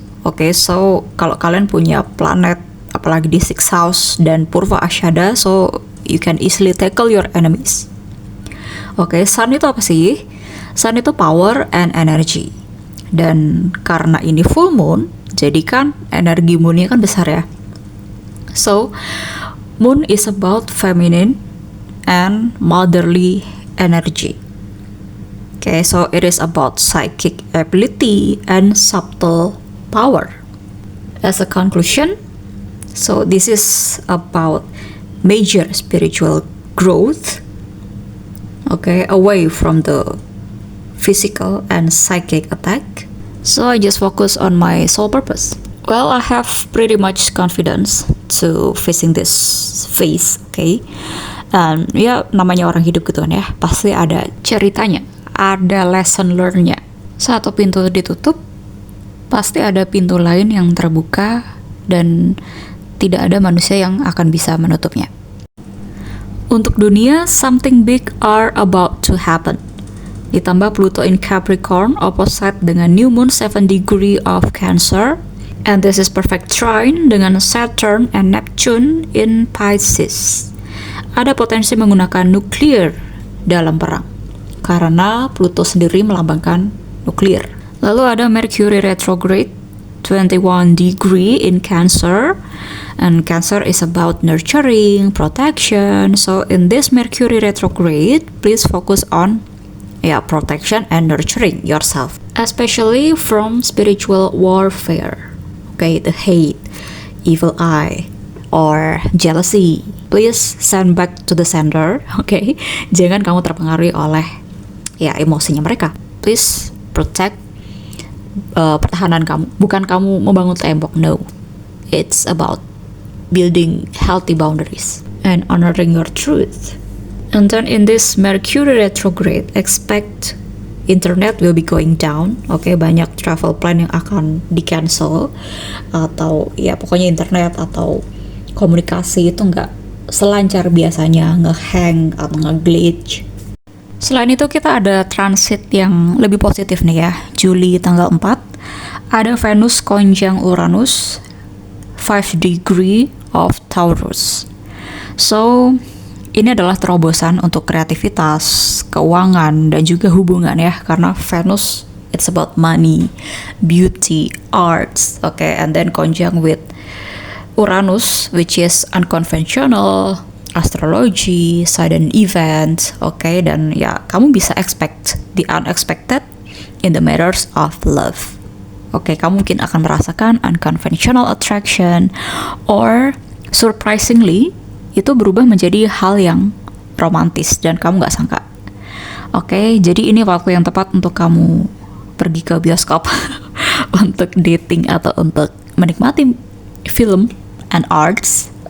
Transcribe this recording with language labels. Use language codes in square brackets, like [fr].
[id] Oke, so kalau kalian punya planet apalagi di 6th house dan Purva Ashada, [en] so you can easily tackle your enemies. [id] Oke, sun itu apa sih? Sun itu [en] power and energy. [id] Dan karena ini full moon, jadi kan energi moonnya kan besar ya. [en] So, moon is about feminine and motherly energy. Okay, so it is about psychic ability and subtle power. As a conclusion, so this is about major spiritual growth, okay, away from the physical and psychic attack. So I just focus on my soul purpose. Well, I have pretty much confidence to facing this phase, okay. [id] Ya namanya orang hidup gitu kan ya, pasti ada ceritanya, ada lesson learn-nya. Satu pintu ditutup, pasti ada pintu lain yang terbuka dan tidak ada manusia yang akan bisa menutupnya. Untuk dunia, [en] something big are about to happen. Ditambah Pluto in Capricorn opposite dengan New Moon 7 degree of Cancer, and this is perfect trine dengan Saturn and Neptune in Pisces. [id] Ada potensi menggunakan nuklir dalam perang karena Pluto sendiri melambangkan nuklir. Lalu ada Mercury retrograde 21 degree in Cancer, [en] and Cancer is about nurturing, protection. So in this Mercury retrograde, please focus on protection and nurturing yourself, especially from spiritual warfare. Okay, the hate, evil eye, or jealousy. Please send back to the sender. [id] Okay, jangan kamu terpengaruhi oleh emosinya mereka. [en] Please protect [id] pertahanan kamu, bukan kamu membangun tembok. [en] No, it's about building healthy boundaries and honoring your truth. And then in this Mercury retrograde, expect internet will be going down. [id] Oke, banyak travel plan yang akan di cancel, atau pokoknya internet atau komunikasi itu nggak selancar biasanya, nge-hang atau nge-glitch. Selain itu kita ada transit yang lebih positif nih ya. Juli tanggal 4 ada Venus konjang Uranus 5 degree of Taurus. So ini adalah terobosan untuk kreativitas, keuangan, dan juga hubungan ya. [en] Karena Venus it's about money, beauty, arts, okay, and then konjang with Uranus which is unconventional, astrology, sudden event, okay, [id] dan kamu bisa [en] expect the unexpected in the matters of love. [id] Okay, kamu mungkin akan merasakan [en] unconventional attraction or surprisingly [id] itu berubah menjadi hal yang romantis dan kamu nggak sangka. Okay, jadi ini waktu yang tepat untuk kamu pergi ke bioskop untuk dating atau untuk menikmati film and arts.